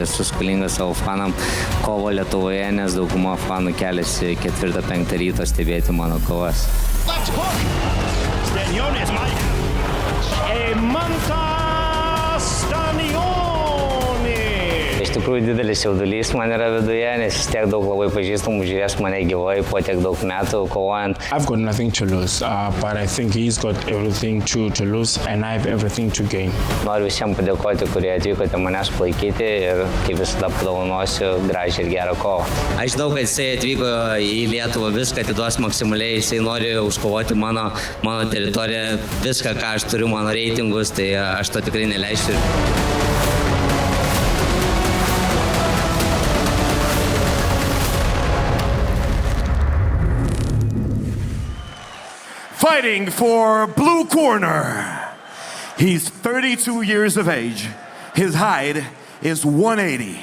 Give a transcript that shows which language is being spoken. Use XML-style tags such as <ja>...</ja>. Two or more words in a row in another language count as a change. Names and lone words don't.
<lt>Esu skolingas savo fanam kovo Lietuvoje, nes dauguma fanų keliasi 4-5 ryto stebėti mano kovas. Eimantas Stanionis. Iš tikrųjų didelis jaudulys man yra viduje, nes vis tiek daug labai pažįstamų žiūrės mane gyvai po tiek daug metų kovojant.</lt> <en>I've got nothing to lose, but I think he's got everything to lose and I have everything to gain.</en> <lt>Noriu visiems padėkoti, kurie atvykote manęs palaikyti ir kaip visada padovanosiu gražią ir gerą kovą. Aš žinau, kad jisai atvyko į Lietuvą, viską atiduos maksimaliai, jisai nori užkovoti mano teritoriją, viską, ką aš turiu, mano reitingus, tai aš to tikrai neleisiu.</lt> <en>Fighting for blue corner. He's 32 years of age. His height is 180.</en>